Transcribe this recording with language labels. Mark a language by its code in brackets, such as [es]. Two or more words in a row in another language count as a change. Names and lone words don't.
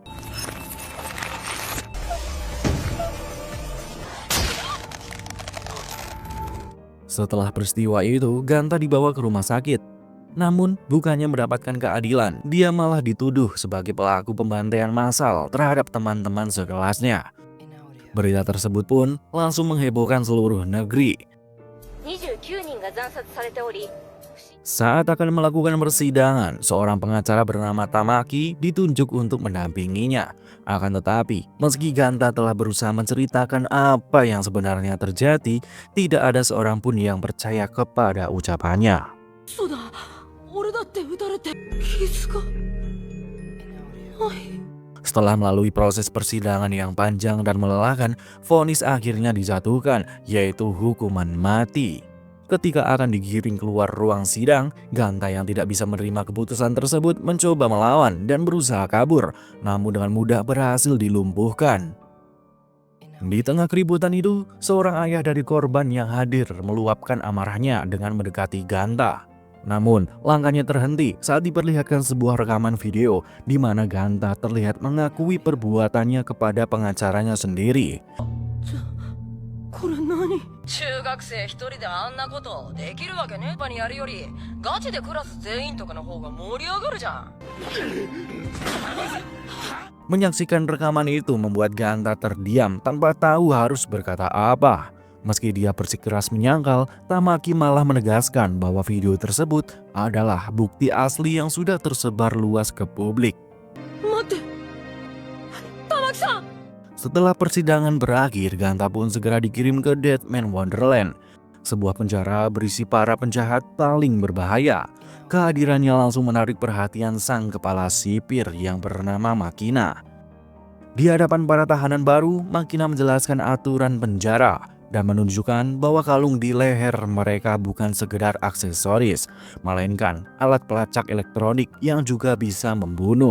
[id] Setelah peristiwa itu, Ganta dibawa ke rumah sakit. Namun, bukannya mendapatkan keadilan, dia malah dituduh sebagai pelaku pembantaian massal terhadap teman-teman sekelasnya. Berita tersebut pun langsung menghebohkan seluruh negeri. [ja] 29 人が惨殺されており [id] Saat akan melakukan persidangan, seorang pengacara bernama Tamaki ditunjuk untuk mendampinginya. Akan tetapi, meski Ganta telah berusaha menceritakan apa yang sebenarnya terjadi, tidak ada seorang pun yang percaya kepada ucapannya. [ja] そうだ俺だって撃たれて傷がはい [id] Setelah melalui proses persidangan yang panjang dan melelahkan, vonis akhirnya dijatuhkan, yaitu hukuman mati. Ketika akan digiring keluar ruang sidang, Ganta yang tidak bisa menerima keputusan tersebut mencoba melawan dan berusaha kabur, namun dengan mudah berhasil dilumpuhkan. Di tengah keributan itu, seorang ayah dari korban yang hadir meluapkan amarahnya dengan mendekati Ganta. Namun, langkahnya terhenti saat diperlihatkan sebuah rekaman video di mana Ganta terlihat mengakui perbuatannya kepada pengacaranya sendiri. [ja] これ何中学生一人であんなことできるわけねえ場にやるよりガチでクラス全員とかの方が盛り上がるじゃん。 [id] Menyaksikan rekaman itu membuat Ganta terdiam tanpa tahu harus berkata apa. Meski dia bersikeras menyangkal, Tamaki malah menegaskan bahwa video tersebut adalah bukti asli yang sudah tersebar luas ke publik. [ja] 待って玉木さん [id] Setelah persidangan berakhir, Ganta pun segera dikirim ke Deadman Wonderland, sebuah penjara berisi para penjahat paling berbahaya. Kehadirannya langsung menarik perhatian sang kepala sipir yang bernama Makina. Di hadapan para tahanan baru, Makina menjelaskan aturan penjara dan menunjukkan bahwa kalung di leher mereka bukan sekedar aksesoris, melainkan alat pelacak elektronik yang juga bisa membunuh.